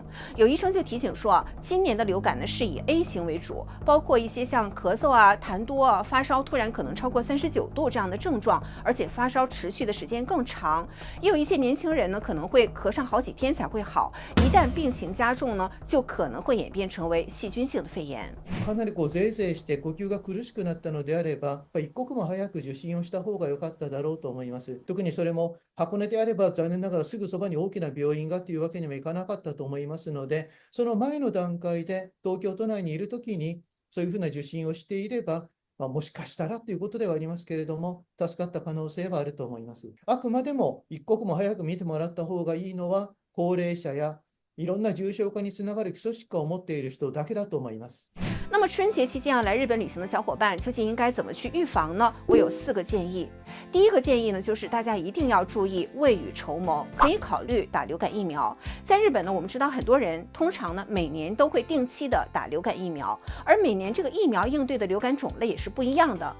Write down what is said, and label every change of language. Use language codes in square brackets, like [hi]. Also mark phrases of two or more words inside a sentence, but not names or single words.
[zh] 有医生就提醒说今年的流感呢是以 A 型为主，包括一些像咳嗽痰多发烧突然可能超过39度这样的症状，而且发烧持续的时间更长。也有一些年轻人呢可能会咳上好几天才会好，一旦病情加重呢，就可能会演变成为细菌性的肺炎。 [ja] かなりゼーゼーして呼吸が苦しくなったのであれば、一刻も早く受診をした方が良かっただろうと思います。特にそれも箱根であれば残念ながらすぐそばに大きな病院がというわけにもいかなかったと思いますので、その前の段階で東京都内にいるときにそういうふうな受診をしていれば、もしかしたらということではありますけれども、助かった可能性はあると思います。あくまでも一刻も早く見てもらった方がいいのは高齢者やいろんな重症化につながる基礎疾患を持っている人だけだと思います。 [zh] 那么春节期间来日本旅行的小伙伴究竟应该怎么去预防呢？我有4个建议。第一个建议呢，就是大家一定要注意未雨绸缪，可以考虑打流感疫苗。在日本呢，我们知道很多人通常呢每年都会定期的打流感疫苗，而每年这个疫苗应对的流感种类也是不一样的。